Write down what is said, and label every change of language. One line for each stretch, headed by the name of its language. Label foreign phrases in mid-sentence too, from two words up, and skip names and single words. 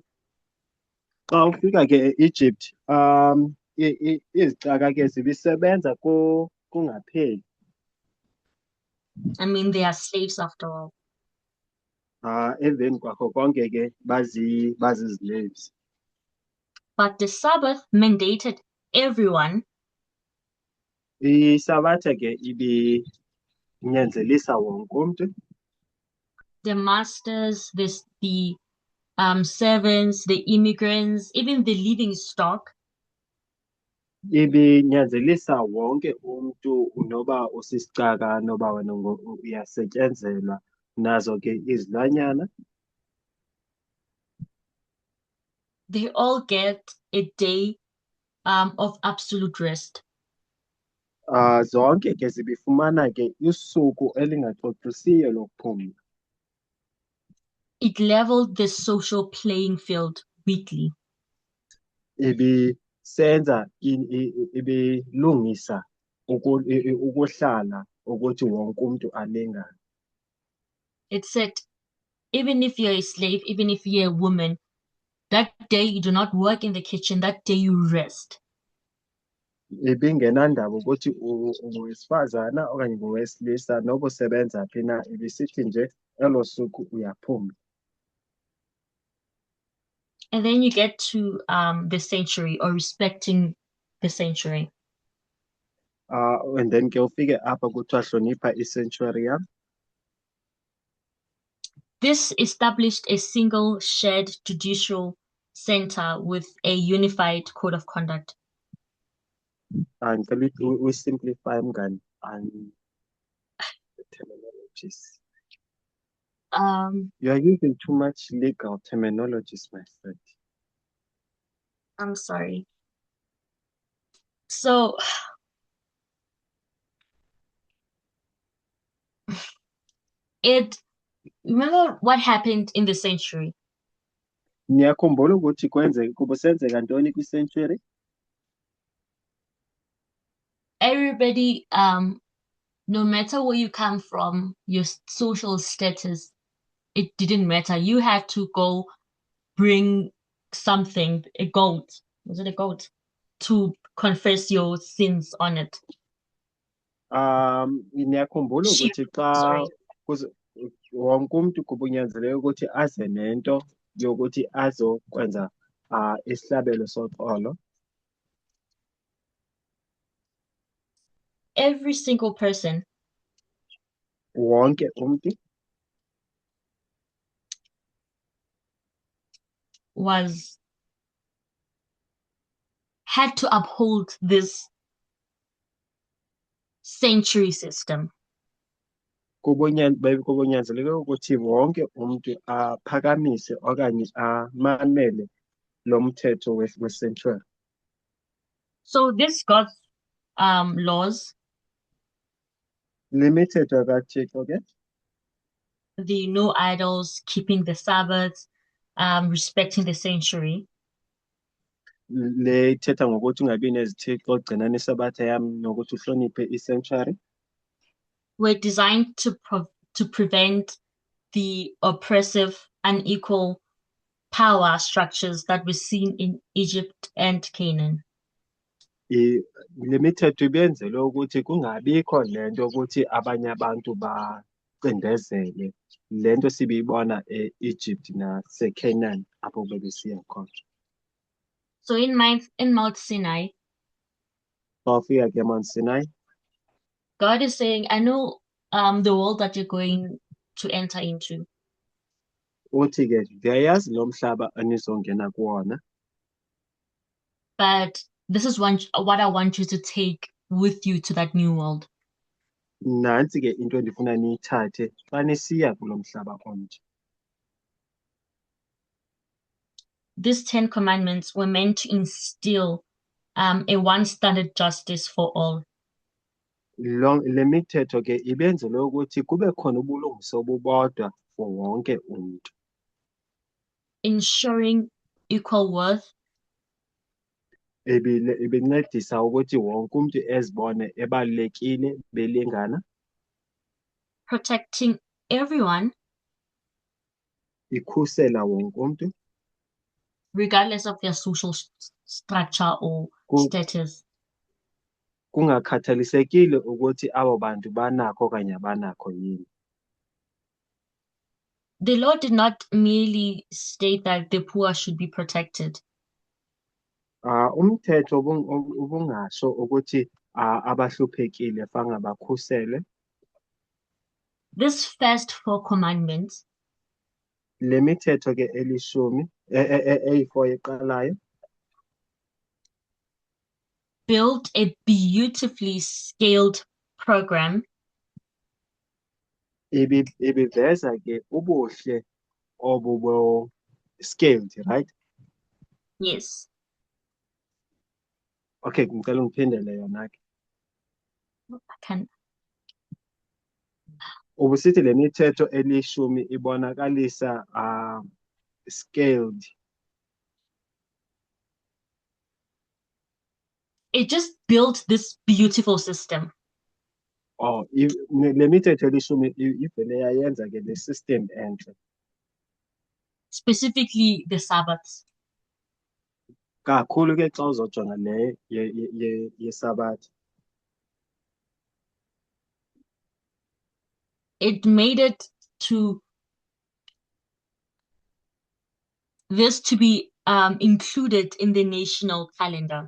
Xhosa: Xa ufika ke eEgypt, izicaka ke zibisebenza kungapheli.
English: I mean, they are slaves after all.
Xhosa: Emveni kwakho konke ke bazi-slaves.
English: But the Sabbath mandated everyone
Xhosa: iSabatha ke ibinyanzelisa wonke umuntu.
English: the masters, the servants, the immigrants, even the living stock,
Xhosa: Ibinyanzelisa wonke umuntu noba usisicaka noba wena uyasetyenzelwa nazo ke izilwanyana.
English: they all get a day of absolute rest.
Xhosa: Zonke ke zibifumana ke isuku elingaxoxisiyo lokuphumla.
English: It leveled the social playing field weekly.
Xhosa: Ibisenza ibilungisa ukuhlala ukuthi wonke umuntu alingane.
English: It said, even if you're a slave, even if you're a woman, that day you do not work in the kitchen, that day you rest.
Xhosa: Ibingenandaba ukuthi ungowesifazana okanye ngowesilisa noba usebenza phi na, ibisithi nje elo suku uyaphumla.
English: And then you get to the sanctuary, or respecting the sanctuary. And then
Xhosa: ke ufike apha kuthiwa hlonipha i-sanctuary yam.
English: This established a single shared judicial center with a unified code of conduct.
Zulu: Ngicela usimplify mngani
English: and the terminologies. You are using too much legal terminologies, my friend. I'm sorry. So remember what happened in the sanctuary?
Xhosa: Niyakhumbula ukuthi kusenzeka ntoni kwi-sanctuary?
English: Everybody, no matter where you come from, your social status, it didn't matter. You had to go bring something, a goat. Was it a goat? To confess your sins on it.
Xhosa: Niyakhumbula
English: Sheep,
Xhosa: ukuthi xa
English: sorry.
Xhosa: wonke umuntu kubunyanzeleke ukuthi aze nento yokuthi azokwenza isihlabelo soxolo.
English: Every single person
Xhosa: Wonke umuntu
English: had to uphold this sanctuary system.
Xhosa: kubunyanzeleke ukuthi wonke umuntu aphakamise okanye amamele lo mthetho we-sanctuary.
English: So this God's laws,
Xhosa: Le mithetho kaThixo ke,
English: the no idols, keeping the Sabbath, respecting the sanctuary,
Xhosa: le ithetha ngokuthi ungabi nezithixo, ugcinane isabatha yami nokuthi uhloniphe i-sanctuary,
English: were designed to prevent the oppressive, unequal power structures that were seen in Egypt and Canaan.
Xhosa: Le mithetho ibenzelwe ukuthi kungabikho lento ukuthi abanye abantu bacindezele lento sibiyibona e-Egypt naseCanaan apho bebesiya khona.
English: So in Mount Sinai,
Xhosa: Xa ufika ke eMount Sinai,
English: God is saying, I know the world that you're going to enter into,
Xhosa: uthi ke ndiyayazi lo mhlaba enizongena kuwona,
English: but this is what I want you to take with you to that new world.
Xhosa: nantsi ke into endifuna niyithathe xa nisiya kulo mhlaba omtsha.
English: These 10 commandments were meant to instill a one standard justice for all.
Xhosa: Le mithetho ke ibenzelwe ukuthi kube khona ubulungiso obubodwa for wonke umntu,
English: Ensuring equal worth,
Xhosa: ibincedisa ukuthi wonke umntu ezibone ebalulekile belingana,
English: protecting everyone,
Xhosa: ikhusela wonke umntu,
English: regardless of their social structure or status.
Xhosa: kungakhathalisekile ukuthi abo bantu banakho okanye abanakho yini.
English: The law did not merely state that the poor should be protected.
Xhosa: Umthetho ubungasho ukuthi abahluphekile fanele bakhusele.
English: This first 4 commandments
Xhosa: Le mithetho ke elishumi eyi-4 eqalayo
English: built a beautifully scaled program
Xhosa: ibiveza ke ubuhle obubo scaled, right?
English: Yes.
Zulu: Okay, ngicela ungiphindele yona ke.
English: I can.
Xhosa: Ubusithi le mithetho elishumi ibonakalisa scaled.
English: It just built this beautiful system,
Xhosa: Oh, le mithetho elishumi ivele yayenza ke le system enhle.
English: specifically the Sabbaths.
Xhosa: Kakhulu ke xa uzojonga le yesabatha.
English: It made it to this to be included in the national calendar.